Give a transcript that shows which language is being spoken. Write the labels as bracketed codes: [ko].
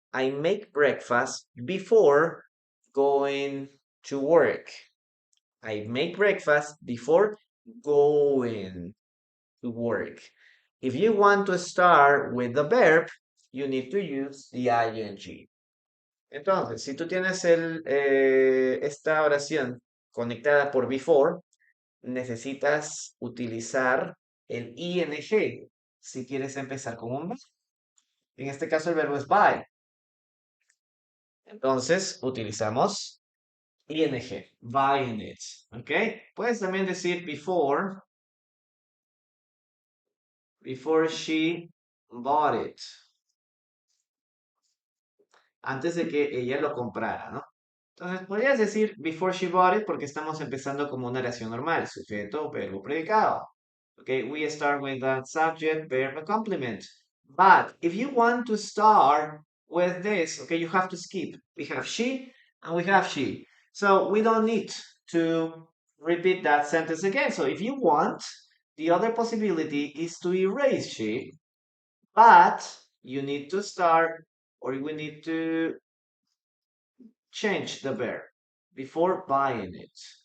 [en] I make breakfast before going to work. I make breakfast before going to work. If you want to start with the verb, you need to use the ing. [es] Entonces, si tú tienes esta oración conectada por before, necesitas utilizar el ing si quieres empezar con un verbo. En este caso el verbo es buy. Entonces utilizamos ing, [en] buying it. [es] ¿Ok? Puedes también decir [en] before she bought it. [es] Antes de que ella lo comprara, ¿no? Entonces podrías decir [en] before she bought it [es] porque estamos empezando como una oración normal, sujeto, verbo, predicado. [en] Okay, we start with the subject, verb, and complement. But if you want to start with this, okay, you have to skip. We have she and we have she. So we don't need to repeat that sentence again. So if you want, the other possibility is to erase she, but you need to start or we need to change the verb before buying it.